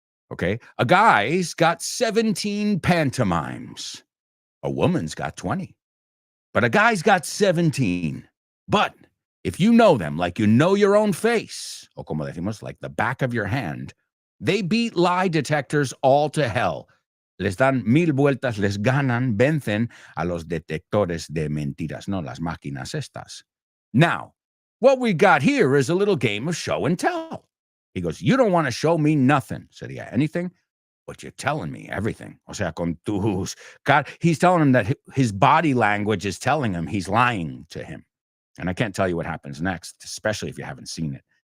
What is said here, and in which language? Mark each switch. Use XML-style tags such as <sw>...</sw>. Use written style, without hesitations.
<en>Okay. A guy's got 17 pantomimes. A woman's got 20. But a guy's got 17. But if you know them like you know your own face,</en> <es>o como decimos,</es> <en>like the back of your hand, they beat lie detectors all to hell.</en> <es>Les dan 1000 vueltas, les ganan, vencen a los detectores de mentiras, no las máquinas estas.</es> <en>Now, what we got here is a little game of show and tell. He goes, you don't want to show me nothing. Said, yeah, anything? But you're telling me everything.</en> <es>O sea, con tus...</es> <en>God, he's telling him that his body language is telling him he's lying to him. And I can't tell you what happens next, especially if you haven't seen it.</en>